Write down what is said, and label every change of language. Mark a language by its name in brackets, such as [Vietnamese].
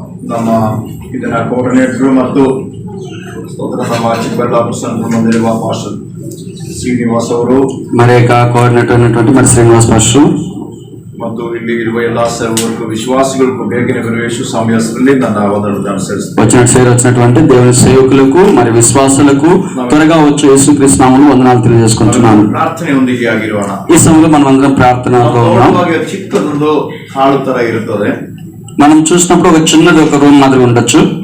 [Kannada] ನಮ್ಮ ಇದರ ಕೋಆರ್ಡಿನೇಟರ್ ಮತ್ತು ಸ್ತೋತ್ರ ನಮ್ಮ ಚಿಕ್ಕಬಳ್ಳಾಪುರ ಸೆಂಟರ್ ಮಂದಿರುವ ಪಾಸ್ಟರ್ ಶ್ರೀನಿವಾಸ್ ಅವರು, [Telugu] మరి యొక్క కోఆర్డినేటర్ అయినటువంటి మరి శ్రీనివాస్ పాస్టర్ [Kannada] ಮತ್ತು ಇಲ್ಲಿ ಇರುವ ಎಲ್ಲಾ ಸೇವಕರಿಗೂ ವಿಶ್ವಾಸಿಗಳಿಗೂ ಬೇಗನೆ ಬರುವ ಯೇಸು ಸ್ವಾಮಿ ಹೆಸರಲ್ಲಿ ನನ್ನ ವಂದನೆಗಳನ್ನು ಅನುಸರಿಸುತ್ತೇನೆ. [Telugu] వచ్చినటువంటి దేవుని సేవకులకు మరి విశ్వాసులకు త్వరగా వచ్చే యేసుక్రీస్తు నామములో వందనాలు తెలియజేసుకుంటున్నాను. [Kannada] ಪ್ರಾರ್ಥನೆಯೊಂದಿಗೆ ಆಗಿರೋಣ. [Telugu] ఈ సమయంలో మనం అందరం ప్రార్థనలో ఉన్నాం. [Kannada] ಚಿಕ್ಕದೊಂದು ಹಾಳು ತರ ಇರುತ್ತದೆ. [Telugu] మనం చూసినప్పుడు ఒక చిన్నది ఒక రూమ్ మాదిరి ఉండొచ్చు.